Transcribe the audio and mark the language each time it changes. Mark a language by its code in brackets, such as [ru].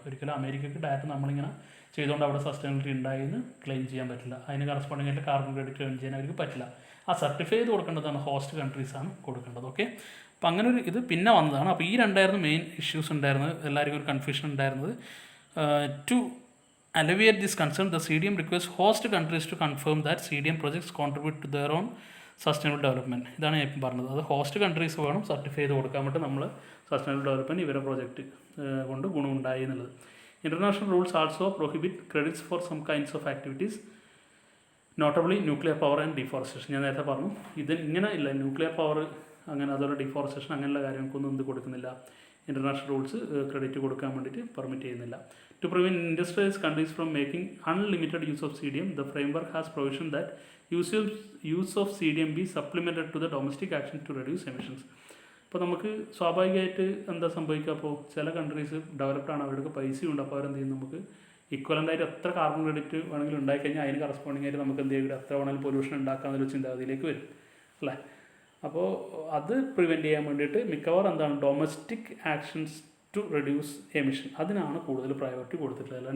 [ml] ഒരിക്കലും അമേരിക്കക്ക് ഡയറക്റ്റ് നമ്മളിങ്ങനെ ചെയ്തുകൊണ്ട് അവിടെ സസ്റ്റൈനബിലിറ്റി ഉണ്ടായെന്ന് ക്ലെയിം ചെയ്യാൻ പറ്റില്ല. അതിന് കറസ്പോണ്ടിങ് ആയിട്ട് കാർബൺ ക്രെഡിറ്റ് ഏൺ ചെയ്യാൻ അവർക്ക് പറ്റില്ല. ആ സർട്ടിഫൈ ചെയ്ത് കൊടുക്കേണ്ടതാണ് ഹോസ്റ്റ് കൺട്രീസാണ് കൊടുക്കേണ്ടത്. ഓക്കെ, അപ്പോൾ അങ്ങനെ ഒരു ഇത് പിന്നെ വന്നതാണ്. അപ്പോൾ ഈ രണ്ടായിരുന്നു മെയിൻ ഇഷ്യൂസ് ഉണ്ടായിരുന്നത്, എല്ലാവർക്കും ഒരു കൺഫ്യൂഷൻ ഉണ്ടായിരുന്നത്. [en] To alleviate this concern, the CDM requires host countries to confirm that CDM projects contribute to their own sustainable development. [ml] ഇതാണ് ഞാൻ ഇപ്പം പറഞ്ഞത്. അത് ഹോസ്റ്റ് കൺട്രീസ് വേണം സർട്ടിഫൈ ചെയ്ത് കൊടുക്കാൻ വേണ്ടി നമ്മൾ സസ്റ്റൈനബിൾ ഡെവലപ്മെൻറ്റ് ഇവരെ പ്രോജക്റ്റ് കൊണ്ട് ഗുണമുണ്ടായി എന്നുള്ളത്. [en] International rules also prohibit credits for some kinds of activities, notably nuclear power and deforestation. [ml] ഞാൻ നേരത്തെ പറഞ്ഞു, ഇത് ഇങ്ങനെ ഇല്ല, ന്യൂക്ലിയർ പവർ അങ്ങനെ അതുപോലെ ഡിഫോറസ്റ്റേഷൻ അങ്ങനെയുള്ള കാര്യങ്ങൾക്കൊന്നും എന്ത് കൊടുക്കുന്നില്ല, ഇൻ്റർനാഷണൽ റൂൾസ് ക്രെഡിറ്റ് കൊടുക്കാൻ വേണ്ടിയിട്ട് പെർമിറ്റ് ചെയ്യുന്നില്ല. [en] To prevent industrialized countries from making unlimited use of CDM, the framework has provision that use of CDM be supplemented to the domestic action to reduce emissions. [ml] അപ്പോൾ നമുക്ക് സ്വാഭാവികമായിട്ട് എന്താ സംഭവിക്കുക, അപ്പോൾ ചില കൺട്രീസ് ഡെവലപ്ഡ് ആണ്, അവർക്ക് പൈസയുണ്ട്, അപ്പോൾ അവരെന്ത് ചെയ്യും, നമുക്ക് ഇക്വലൻ്റായിട്ട് എത്ര കാർബൺ ക്രെഡിറ്റ് വേണമെങ്കിലും ഉണ്ടായിക്കഴിഞ്ഞാൽ അതിന് കറസ്പോണ്ടിങ് ആയിട്ട് നമുക്ക് എന്ത് ചെയ്യും, എത്ര വേണമെങ്കിലും പൊല്യൂഷൻ ഉണ്ടാക്കാമെന്നൊരു ചിന്താഗതിയിലേക്ക് വരും അല്ലേ. അപ്പോൾ അത് പ്രിവെൻറ്റ് ചെയ്യാൻ വേണ്ടിയിട്ട് മിക്കവാറും എന്താണ് [en] domestic actions to reduce emission, [ml] അതിനാണ് കൂടുതൽ പ്രയോറിറ്റി കൊടുത്തിട്ടുള്ളത്.